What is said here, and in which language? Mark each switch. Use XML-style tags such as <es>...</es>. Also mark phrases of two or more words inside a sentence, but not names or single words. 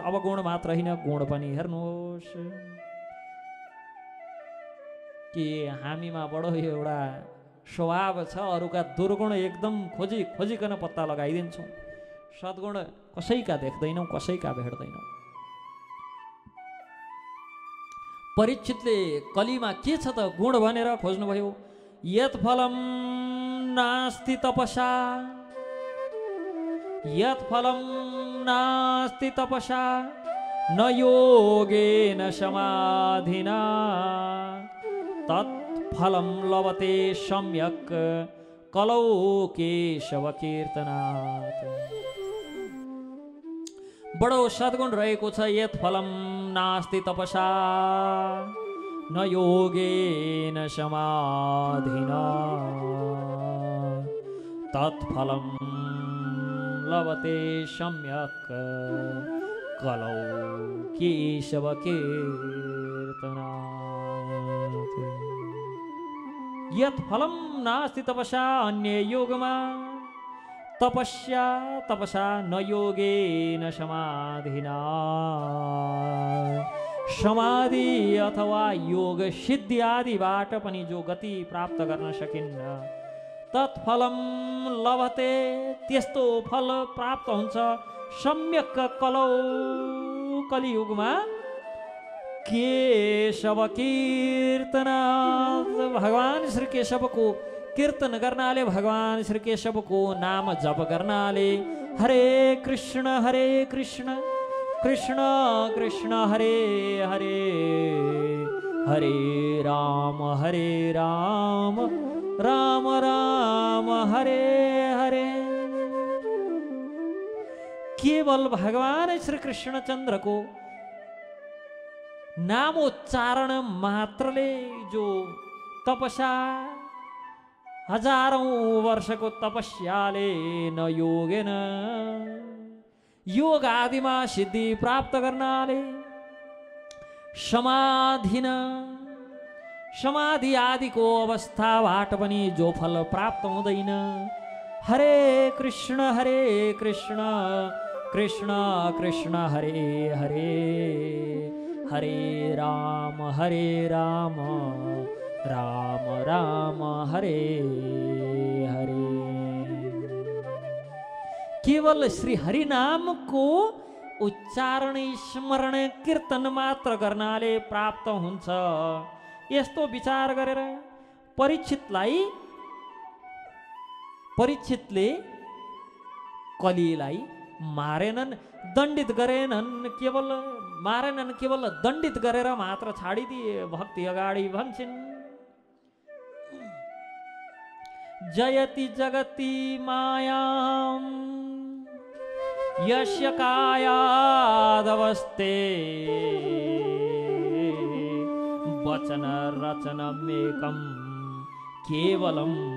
<ne>अवगुण मात्र होइन, गुण पनि हेर्नुहोस्। कि हामीमा बडो एउटा स्वभाव छ, अरूका दुर्गुण एकदम खोजिकन पत्ता लगाइदिन्छौँ, सद्गुण कसैका देख्दैनौँ, कसैका भेट्दैनौँ। परीक्षितले कलीमा के छ त गुण भनेर खोज्नुभयो।</ne> <sa>यत् फलम नास्ति तपसा, यत् फलम नास्ति तपसा, न योगेन समाधिना, तत्फलम लभते सम्यक् कलौ केशव कीर्तनात्।</sa> <ne>बडो सद्गुण रहेको छ।</ne> <sa>यत् फलम नास्ति तपसा, न योगेन समाधिना, तत्फलम लभते सम्यक् कलौ केशव कीर्तनात्। यत् फलम नास्ति तपसा,</sa> <ne>अन्य योगमा तपस्या</ne> <sa>तपसा, न योगेन समाधिना।</sa> <ne>समाधि अथवा योग सिद्धि आदिबाट पनि जो गति प्राप्त गर्न सकिन्न,</ne> <sa>तत्फलम लभते,</sa> <ne>त्यस्तो फल प्राप्त हुन्छ।</ne> <sa>सम्यक कलौ,</sa> <ne>कलियुगमा केशव कीर्तन, भगवान श्री केशवको कीर्तन गर्नाले, भगवान श्री केशवको नाम जप गर्नाले</ne> <sa>हरे कृष्ण कृष्ण कृष्ण हरे हरे, हरे राम राम राम हरे हरे।</sa> <ne>केवल भगवान श्री कृष्णचंद्र को नामोच्चारण मात्रले जो तपस्या, हजारौं वर्षको तपस्याले</ne> <sa>न योगेन,</sa> <ne>योग आदिमा सिद्धि प्राप्त गर्नाले, समाधि आदिको अवस्थाबाट पनि जो फल प्राप्त हुँदैन।</ne> <sa>हरे कृष्ण कृष्ण कृष्ण हरे हरे, हरे राम राम राम हरे हरे।</sa> <ne>केवल श्री हरि नाम को उच्चारण स्मरण कीर्तन मात्र गर्नाले प्राप्त हुन्छ। यस्तो विचार गरेर परीक्षितले कलिलाई मारेनन्, दण्डित गरेनन्, केवल मारेनन्, केवल दण्डित गरेर मात्र छाडिदिए। भक्ति अगाडि भन्छन्</ne> <sa>जयति जगति मायां यस्य कायादवस्थे, वचन रचनमेकं केवलं</sa>